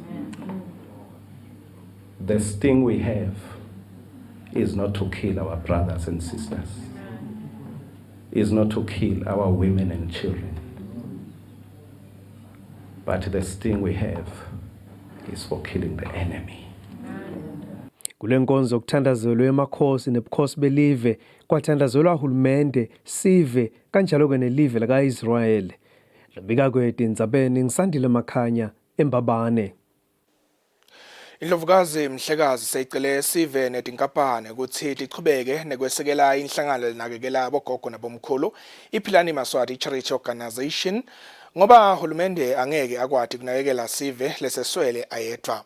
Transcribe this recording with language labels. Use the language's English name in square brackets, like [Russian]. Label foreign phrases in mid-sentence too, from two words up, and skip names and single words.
[English] The sting we have is not to kill our brothers and sisters, is not to kill our women and children, but the sting we have is for killing the enemy. [Swati] Kulenkonzo kuthandazelwe emakhosi nebukhosi belive kwathandazelwa uhulumende sive kanjalo ke nelive laka Israel. Lambika kweTindzabeni ngisandile Makhanya eMbabane. Indlovukazi Mhlekazi seyicele sive netinkampani ukuthi lichubeke nekwesekela inhlangano lenakekela abogogo nabomkhulu iPhilani Maswati Charity Organization ngoba uhulumende angeke akwati kunakekela sive leseswele ayedwa.